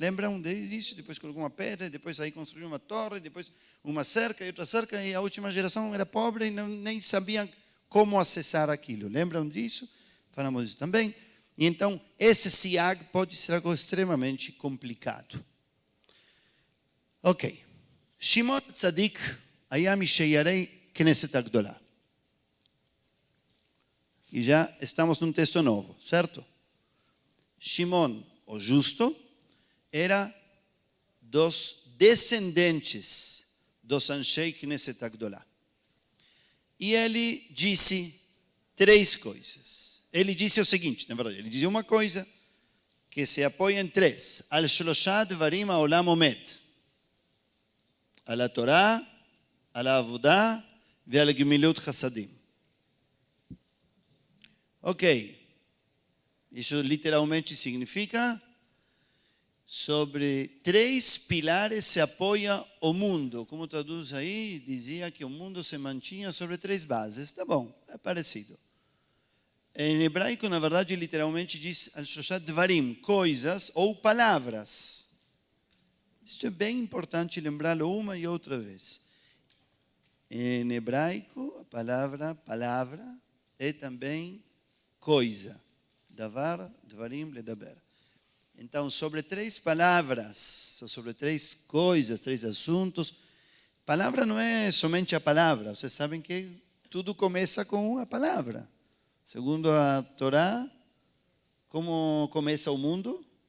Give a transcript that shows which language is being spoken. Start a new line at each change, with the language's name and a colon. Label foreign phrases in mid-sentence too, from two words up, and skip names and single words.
Portuguese: Lembram disso? Depois colocou uma pedra, depois aí construiu uma torre, depois uma cerca e outra cerca, e a última geração era pobre e nem sabiam como acessar aquilo. Lembram disso? Falamos disso também. E então, esse siag pode ser algo extremamente complicado.
Hebrew: Ok. Shimon Tzadik היה משיירי כנסת הגדולה.
Portuguese: E já estamos num texto novo, certo? Shimon, o justo, era dos descendentes dos Anshei Knesset Agdolá. E ele disse 3 coisas. Ele disse o seguinte, na verdade, ele disse uma coisa que se apoia em 3.
Hebrew: על שלושה דברים העולם עומד. על תורה, על עבודה e על גמילות חסדים.
Portuguese: Ok, isso literalmente significa sobre 3 pilares se apoia o mundo. Como traduz aí, dizia que o mundo se mantinha sobre 3 bases. Tá bom, é parecido. Em hebraico, na verdade, literalmente diz
Hebrew: על שלושת דברים,
Portuguese: coisas ou palavras. Isso é bem importante lembrá-lo uma e outra vez. Em hebraico, a palavra é também coisa.
Hebrew: דבר, דברים, לדבר.
Portuguese: Então, sobre 3 palavras, sobre 3 coisas, 3 assuntos. Palavra não é somente a palavra. Vocês sabem que tudo começa com a palavra. Segundo a Torá, como começa o mundo?